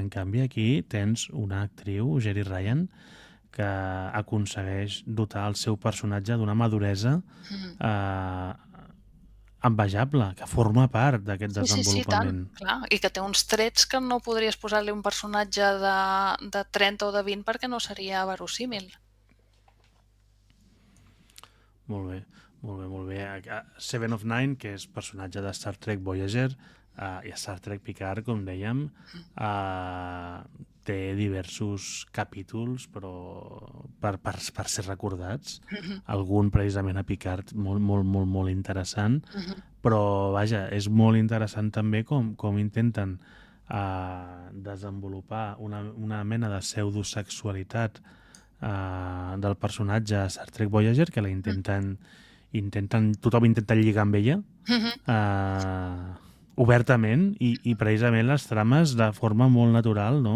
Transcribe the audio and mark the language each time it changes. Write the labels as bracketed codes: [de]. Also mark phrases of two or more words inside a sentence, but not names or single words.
[ca] En canvi, aquí tens una actriu, Jeri Ryan, que aconsegueix dotar el seu personatge d'una maduresa envejable, que forma part d'aquest desenvolupament. Sí, clar, i que té uns trets que no podries posar-li un personatge de 30 o de 20 perquè no seria verosímil. Molt bé. Seven of Nine, que és personatge de Star Trek Voyager, I Star Trek Picard, com dèiem, té diversos capítols però per ser recordats. Algun precisament a Picard molt interessant, però vaja, és molt interessant també com intenten desenvolupar una mena de pseudosexualitat del personatge a Star Trek Voyager, que la tothom intenta lligar amb ella obertament i precisament les trames de forma molt natural, no?